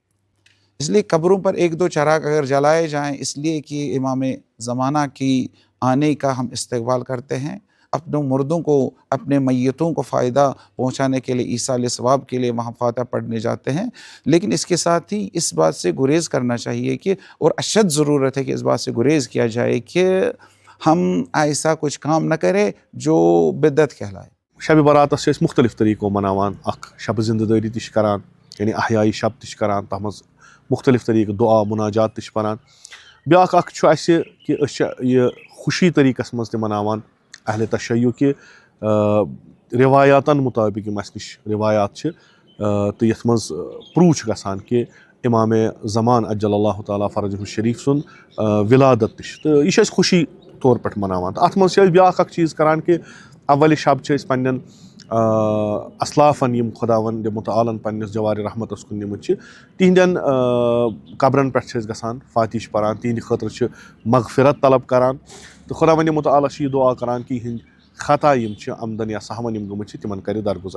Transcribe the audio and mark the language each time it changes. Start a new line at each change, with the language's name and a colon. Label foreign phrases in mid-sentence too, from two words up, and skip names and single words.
Urdu: اس لیے قبروں پر 1-2 چراغ اگر جلائے جائیں، اس لیے کہ امام زمانہ کی آنے کا ہم استقبال کرتے ہیں، اپنے مردوں کو، اپنے میتوں کو فائدہ پہنچانے کے لیے ایصال ثواب کے لیے وہاں فاتحہ پڑھنے جاتے ہیں. لیکن اس کے ساتھ ہی اس بات سے گریز کرنا چاہیے کہ، اور اشد ضرورت ہے کہ اس بات سے گریز کیا جائے کہ ہم ایسا کچھ کام نہ کریں جو بدعت کہلائے.
Kashmiri: شب براتس چھِ أسۍ مختلف طریقو مناوان. اکھ شب زندٕ دٲری تہِ چھِ کران، یعنی احیائی شب تہِ چھِ کران، تتھ منٛز مختلف طریقہٕ دعا مناجات تہِ چھِ پران. بیاکھ اکھ چھُ اَسہِ کہِ أسۍ چھِ یہِ خوشی طریقس منٛز تہِ مناوان اہلِ تشیع کہِ روایاتن مطٲبق یِم اَسہِ نِش روایات چھِ تہٕ یتھ منٛز پرٛوٗو چھُ گژھان کہِ امام زمان
Arabic: اجل اللہ تعالیٰ فرجہ الشریف
Kashmiri: سُنٛد ولادت تہِ چھِ، تہٕ یہِ چھِ أسۍ خوشی طور پٲٹھۍ مناوان. تہٕ اتھ منٛز چھِ أسۍ بیاکھ اکھ چیٖز کران کہِ اولِ شب چھِ أسۍ پننٮ۪ن اسلافن یِم خۄداوند مُتعالن پننِس جوارِ رحمتس کُن نِمٕتۍ چھِ، تِہنٛدٮ۪ن قبرن پٮ۪ٹھ چھِ أسۍ گژھان، فاتح چھِ پران، تِہنٛدِ خٲطرٕ چھِ مغفرت طلب کران، تہٕ خۄداوندِ مُتعالٰی چھِ یہِ دعا کران کہِ یِہنٛدۍ خطا یِم چھِ عمدن یا سہون یِم گٔمٕتۍ چھِ تِمن کرِ درگُزر.